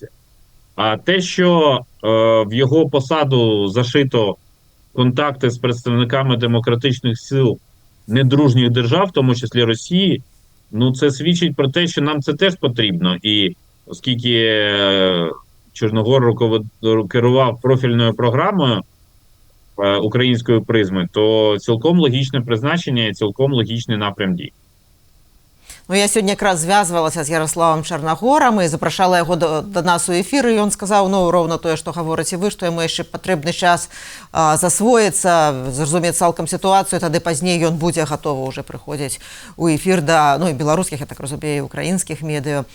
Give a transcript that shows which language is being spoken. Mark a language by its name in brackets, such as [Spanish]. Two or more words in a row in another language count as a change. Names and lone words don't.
[Ukrainian] А те, що в його посаду зашито контакти з представниками демократичних сил недружніх держав, в тому числі Росії, це свідчить про те, що нам це теж потрібно. І оскільки Чорногор керував профільною програмою української призми, то цілком логічне призначення і цілком логічний напрям дій. [Belarusian] Я сёння якраз звязвалася з Ярославам Чарнагорам і запрашала яго да нас у эфір, і ён сказаў, роўна тое, што гаворыце вы, што яму яшчэ патрэбны час засвоіцца, зразумець цалкам сітуацыю, тады пазней ён будзе гатовы ўжо прыходзіць у эфір да і беларускіх, я так разумею, і украінскіх медыа.